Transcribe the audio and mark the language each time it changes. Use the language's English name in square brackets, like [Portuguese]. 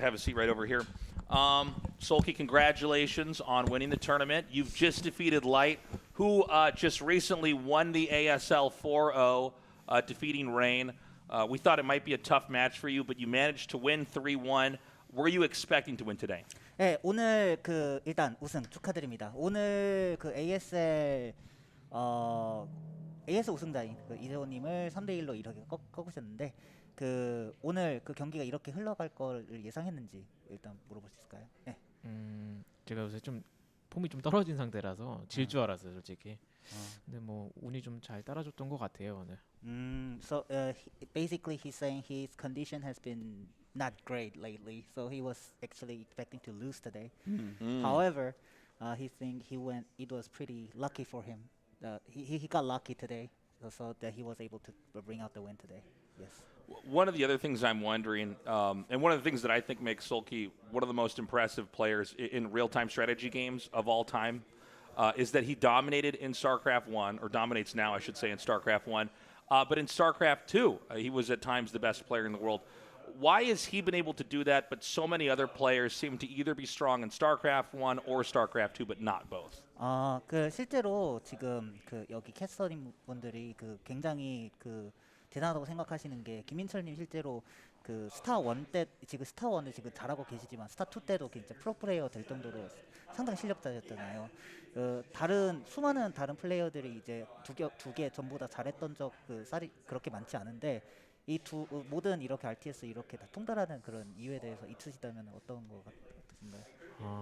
[English] Have a seat right over here. Sulky, congratulations on winning the tournament. You've just defeated Light, who just recently won the ASL 4-0, defeating Rain. We thought it might be a tough match for you, but you managed to win 3-1. Were you expecting to win today? [Korean] 네, 오늘 일단 우승 축하드립니다. 오늘 AS 우승자인 이재호님을 3대1로 이렇게 꺾으셨는데 오늘 경기가 이렇게 흘러갈 걸 예상했는지 일단 물어볼 수 있을까요? 네. 제가 요새 좀 폼이 좀 떨어진 상태라서 질 줄 알았어요, 솔직히. 근데 뭐 운이 좀 잘 따라줬던 것 같아요, 오늘. [English] So basically he's saying his condition has been not great lately, so he was actually expecting to lose today. However, he think it was pretty lucky for him. He got lucky today, so that he was able to bring out the win today. Yes. One of the other things I'm wondering, and one of the things that I think makes Sulky one of the most impressive players in real-time strategy games of all time, is that he dominated in StarCraft 1, or dominates now, I should say, in StarCraft 1. But in StarCraft 2, he was at times the best player in the world. Why has he been able to do that, but so many other players seem to either be strong in StarCraft 1 or StarCraft 2, but not both? [Korean] 실제로 지금 여기 캐스터님 분들이 굉장히 대단하다고 생각하시는 게 김민철님 실제로 스타 1 때 지금 스타 1을 지금 잘하고 계시지만 스타 2 때도 진짜 프로 플레이어 될 정도로 상당히 실력자였잖아요. 수많은 다른 플레이어들이 이제 두 개 전부 다 잘했던 쌀이 그렇게 많지 않은데 이 모든 이렇게 RTS 이렇게 다 통달하는 그런 이유에 대해서 있으시다면 어떤 거 같으신가요?